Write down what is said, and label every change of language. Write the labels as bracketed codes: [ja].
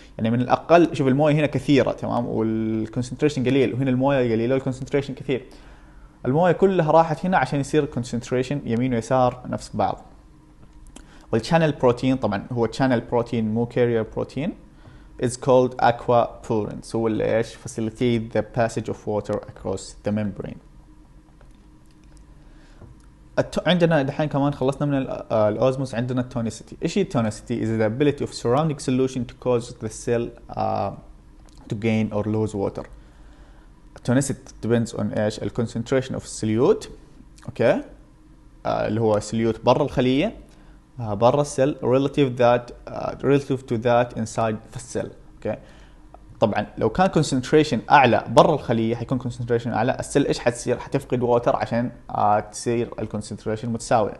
[ar] يعني من الأقل، شوف المويه هنا كثيرة، تمام، والكونسنتريشن قليل، وهنا المويه قليلة والكونسنتريشن كثير. المويه كلها راحت هنا عشان يصير الكونسنتريشن يمين ويسار نفس بعض. والchannel بروتين طبعا هو channel بروتين مو carrier بروتين [en] is called aquaporins. [ar] هو اللي ايش؟ [en] facilitate the passage of water across the membrane. [ar] عندنا دحين كمان خلصنا من الأوزموس، عندنا التونيسيتي. ايش هي التونيسيتي؟ [en] is the ability of surrounding solution to cause the cell to gain or lose water. التونيسيتي depends on [ar] ايش؟ [en] concentration of solute. okay, [ar] اللي هو سوليوت برا الخليه برا السيل [en] relative to that inside the cell. [ar] اوكي. طبعا لو كان concentration اعلى برا الخليه حيكون concentration اعلى، السيل ايش حتصير؟ حتفقد ووتر عشان تصير الكونسنتريشن متساويه.